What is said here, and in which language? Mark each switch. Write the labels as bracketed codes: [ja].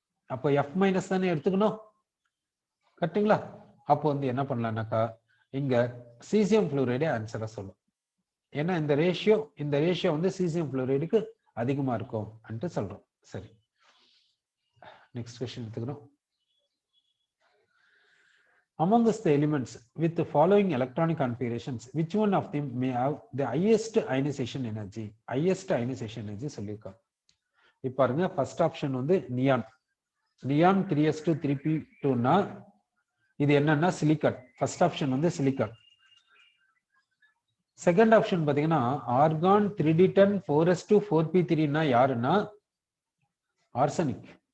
[ta] அப்போ F minus தானே எடுத்துக்கணும். கரெக்டுங்களா? அப்போ வந்து என்ன பண்ணலாம்னாக்கா இங்க சீசியம் ஃப்ளூரைடே ஆன்சரா சொல்லும். ஏன்னா இந்த ரேஷியோ வந்து சீசியம் ஃப்ளூரைடுக்கு அதிகமா இருக்கும் என்று சொல்றோம். சரி, நெக்ஸ்ட் क्वेश्चन எடுத்துக்கிறோம். [en] Amongst the elements with the following electronic configurations, which one of them may have the highest ionization energy? Highest ionization energy [ta] சொல்லிருக்காங்க. இப்போ பாருங்க, ஃபர்ஸ்ட் ஆப்ஷன் வந்து நியான். நியான் 3s2 3p2 னா இது என்னன்னா சிலிக்கான். ஃபர்ஸ்ட் ஆப்ஷன் வந்து silicon. Second option பாத்தீங்கன்னா argon 3d10 4s2 4p3 னா யாருன்னா ஆர்சனிக்.